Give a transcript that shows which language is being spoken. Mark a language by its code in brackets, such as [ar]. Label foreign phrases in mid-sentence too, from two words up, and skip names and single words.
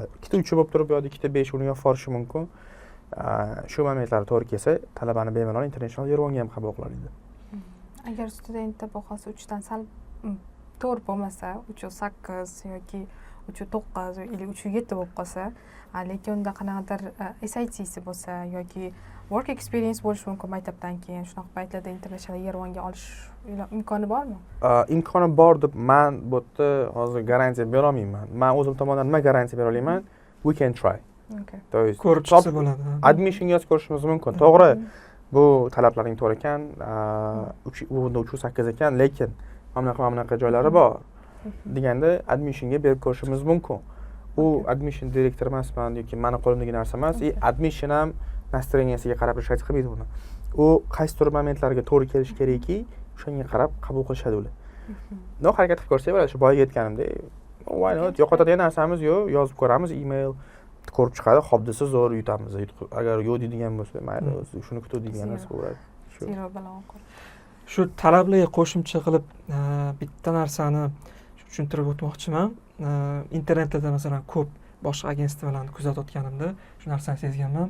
[uz] Ikkita 3 bo'lib turib yoki ikkita 5 uni ham forishi mumkin. Shu momentlar to'g'ri kelsa, talabani bemalol International Year 1 ga ham qabul qiladi. Agar studentda bahosi 3 dan sal to'g'ri bo'lmasa, 3.8 yoki 3.9 yoki 3.7 bo'lib qolsa, lekin unda qanaqadir SAT'si bo'lsa yoki [en] work experience [uz] bo'lishi mumkin maktabdan keyin, shunaqa paytlarda International Year 1 ga olish imkoni bormi? Imkoni bor deb men bu yerda hozir garantiya bera olmayman. Men o'zim tomonidan nima garantiya bera olaman? [en] We can try. Okay. [ru] То есть [uz] ko'rib chiqsa bo'ladi. Admission yozib ko'rishimiz mumkin. To'g'ri, bu talablaring to'g'ri ekan, 3.8 ekan, lekin mana joylari bor. Deganda admissionga berib ko'rishimiz mumkin. U admission direktor emasman yoki meni qo'limdagi narsa emas. Admission ham настроенияsiga qarab hech qilmaydi buni. U qaysi tur momentlarga to'g'ri kelish kerakki, o'shanga qarab qabul qilishadi ular. No harakat qilib ko'rsak bo'ladi, shu boyaga aytganimdek. [en] Why not? [uz] Yo'qotadigan narsamiz yo'q, yozib ko'ramiz, email ko'rib chiqadi, xo'p desa zo'r yutamiz. Agar yo'q deydigan bo'lsa, mayli, shuni kutib degan narsa bo'ladi. Zero bilan o'qir. Shu talablarga qo'shimcha qilib bitta narsani tushuntirib o'tmoqchiman. Internetda masalan ko'p boshqa agentstvalarni kuzatayotganimda shu narsani sezganman.